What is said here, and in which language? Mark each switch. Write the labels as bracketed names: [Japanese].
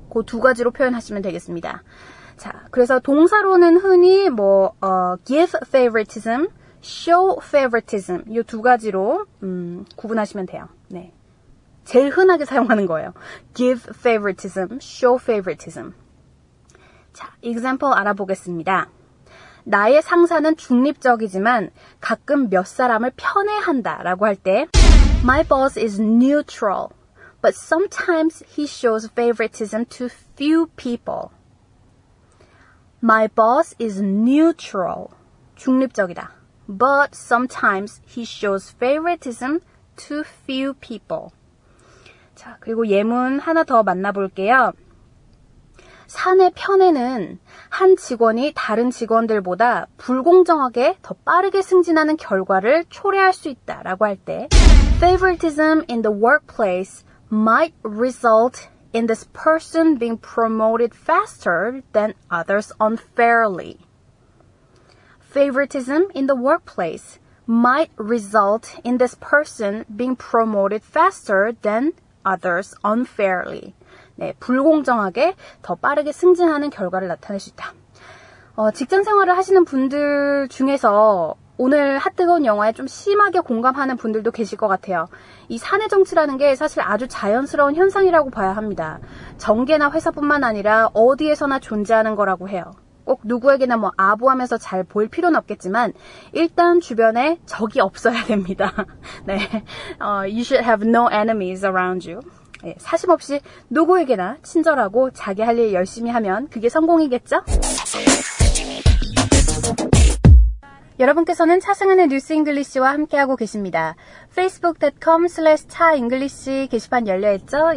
[Korean] 그 2가지로 표현하시면 되겠습니다. 자, 그래서 동사로는 흔히 give favoritism, show favoritism 이 2가지로 구분하시면 돼요. 네. 제일 흔하게 사용하는 거예요. [English] give favoritism, show favoritism. [Korean] 자, example 알아보겠습니다. 나의 상사는 중립적이지만 가끔 몇 사람을 편애한다 라고 할 때 [English] My boss is neutral, but sometimes he shows favoritism to few people. My boss is neutral, [Korean] 중립적이다. [English] But sometimes he shows favoritism to few people. [Korean] 자, 그리고 예문 하나 더 만나볼게요. 사내 편애는 한 직원이 다른 직원들보다 불공정하게 더 빠르게 승진하는 결과를 초래할 수 있다라고 할 때 [English] favoritism in the workplace might result in this person being promoted faster than others unfairly. Favoritism in the workplace might result in this person being promoted faster than others unfairly. [Korean] 네, 불공정하게 더 빠르게 승진하는 결과를 나타낼 수 있다. 직장 생활을 하시는 분들 중에서 오늘 핫뜨거운 영화에 좀 심하게 공감하는 분들도 계실 것 같아요. 이 사내 정치라는 게 사실 아주 자연스러운 현상이라고 봐야 합니다. 정계나 회사뿐만 아니라 어디에서나 존재하는 거라고 해요. 꼭 누구에게나 아부하면서 잘 보일 필요는 없겠지만 일단 주변에 적이 없어야 됩니다. [English] 네, you should have no enemies around you. [Korean] 네, 사심 없이 누구에게나 친절하고 자기 할 일 열심히 하면 그게 성공이겠죠? 여러분께서는 차승은의 뉴스 잉글리시와 함께하고 계십니다. facebook.com/차잉글리시 게시판 열려있죠?